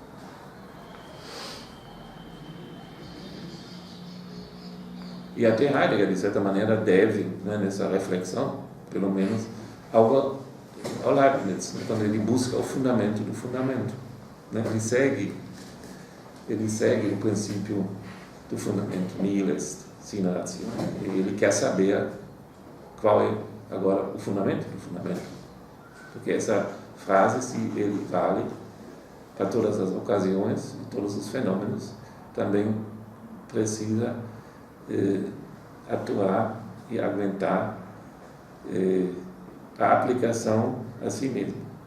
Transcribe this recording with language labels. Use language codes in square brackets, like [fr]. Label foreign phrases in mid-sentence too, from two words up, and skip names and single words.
[pt] E até Heidegger, de certa maneira, deve, né, nessa reflexão, pelo menos, ao Leibniz, né, quando ele busca o fundamento do fundamento. Né, ele segue o princípio do fundamento, [la] nihil est sine ratio. [pt] Ele quer saber qual é agora o fundamento do fundamento. Porque essa frase, se ele vale para todas as ocasiões e todos os fenômenos, também precisa atuar e aguentar a aplicação a si mesmo.